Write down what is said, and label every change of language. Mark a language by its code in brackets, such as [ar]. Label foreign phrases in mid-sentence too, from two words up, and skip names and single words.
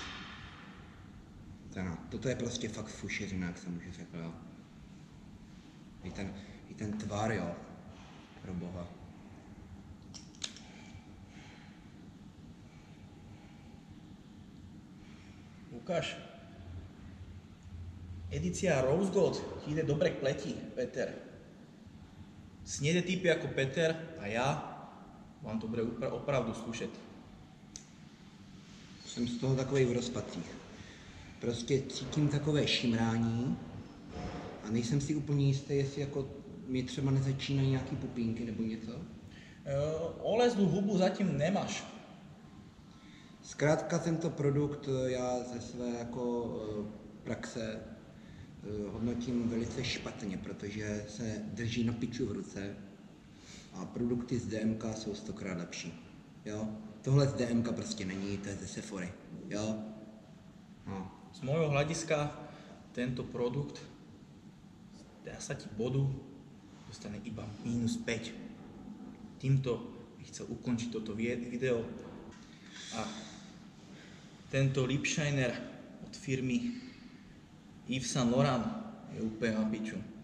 [cs] Toto je prostě fakt fušeřina, jak jsem už řekl, jo. I ten tvar, jo. Pro boha. [sk] Lukáš, edícia Rose Gold ti ide dobre k pleti, Peter. Snede typy ako Peter a ja vám to bude opravdu skúšať. [cs] Jsem z toho takovej v rozpacích. Prostě cítím takové šimrání a nejsem si úplně jistý, jestli jako mi třeba nezačínají nějaký pupínky nebo něco. Olezlú hubu zatím nemáš. Zkrátka tento produkt já ze své jako praxe hodnotím velice špatně, protože se drží na piču v ruce a produkty z DMK jsou 100krát lepší. Jo? Tohle z DMK prostě není, to je ze Sephory. Jo? No. [sk] Z môjho hľadiska tento produkt z 10 bodu dostane iba -5. Týmto bych chcel ukončiť toto video a tento [en] lip shiner [sk] od firmy Yves Saint Laurent je úplne na piču.